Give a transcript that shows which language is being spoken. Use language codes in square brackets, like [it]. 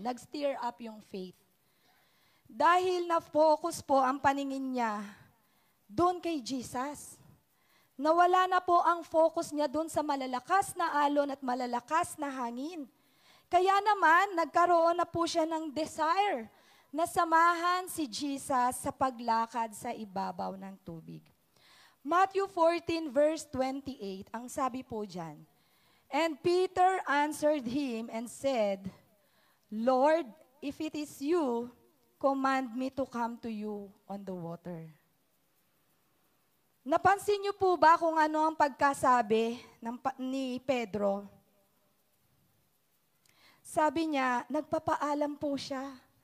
[tl] Nag-stir up yung faith. Dahil na-focus po ang paningin niya doon kay Jesus. Nawala na po ang focus niya doon sa malalakas na alon at malalakas na hangin. Kaya naman, nagkaroon na po siya ng desire na samahan si Jesus sa paglakad sa ibabaw ng tubig. [en] Matthew 14 verse 28, [tl] ang sabi po dyan, [en] "And Peter answered him and said, Lord, if it is you, command me to come to you on the water." [tl] Napansin niyo po ba kung ano ang pagkasabi ni Pedro? Sabi niya, nagpapaalam po siya.